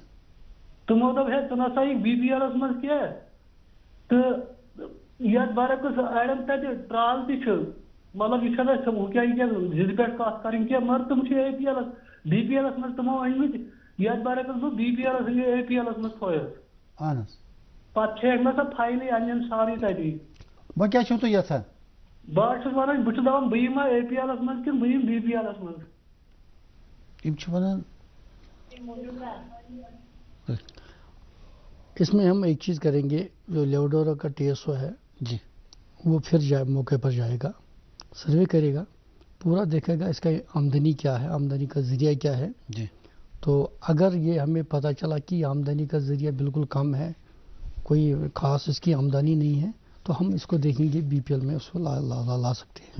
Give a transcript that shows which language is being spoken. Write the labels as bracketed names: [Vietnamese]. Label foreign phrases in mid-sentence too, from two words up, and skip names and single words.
[Kashmiri] تِمو دوٚپ ہے ژٕ نسا یِکھ بی پی ایلس منٛز کینٛہہ تہٕ یتھ برعکس اڑٮ۪ن تتہِ ٹرال تہِ چھُ مطلب یہ چھنہ ہُہ کیٛاہ یہِ کیٛاہ ضِد پٮ۪ٹھ کتھ کرٕنۍ کینٛہہ مگر تِم چھِ اے پی ایلس بی پی ایلس منٛز تِمو أنۍمٕتۍ یتھ برعکس بہٕ بی پی ایلس اے پی ایلس منٛز تھویس. اہن حظ. پتہٕ چھیٚکھ مےٚ سۄ فایلٕے انٛنٮ۪ن سارے تتی. وۄنۍ کیٛاہ چھُو تُہۍ یژھان؟ بہٕ حظ چھُس ونان بہٕ چھُس دپان بہٕ یِما اے پی ایلس منٛز کِنہٕ بہٕ یِمہٕ بی پی ایلس منٛز. یِم چھِ ونان [Urdu] اس میں ہم ایک چیز کریں گے. جو لیوڈورا کا ٹی ایس او ہے جی وہ پھر موقع پر جائے گا, سروے کرے گا, پورا دیکھے گا اس کا آمدنی کیا ہے, آمدنی کا ذریعہ کیا ہے. جی تو اگر یہ ہمیں پتہ چلا کہ آمدنی کا ذریعہ بالکل کم ہے, کوئی خاص اس کی آمدنی نہیں ہے, تو ہم اس کو دیکھیں گے بی پی ایل میں اس کو لا سکتے ہیں.